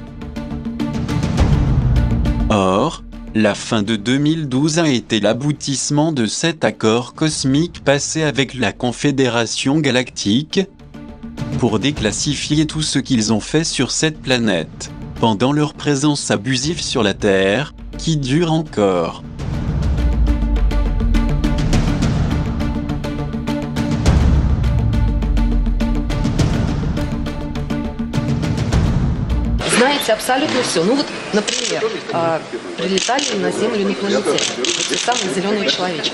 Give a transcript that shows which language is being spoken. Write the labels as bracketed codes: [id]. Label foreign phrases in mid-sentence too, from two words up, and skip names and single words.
[fr] Or, la fin de 2012 a été l'aboutissement de cet accord cosmique passé avec la Confédération Galactique pour déclassifier tout ce qu'ils ont fait sur cette planète, pendant leur présence abusive sur la Terre, qui dure encore. [ru] Знаете абсолютно все. Ну вот, например, прилетали на Землю инопланетяне, вот те самые зеленые человечки.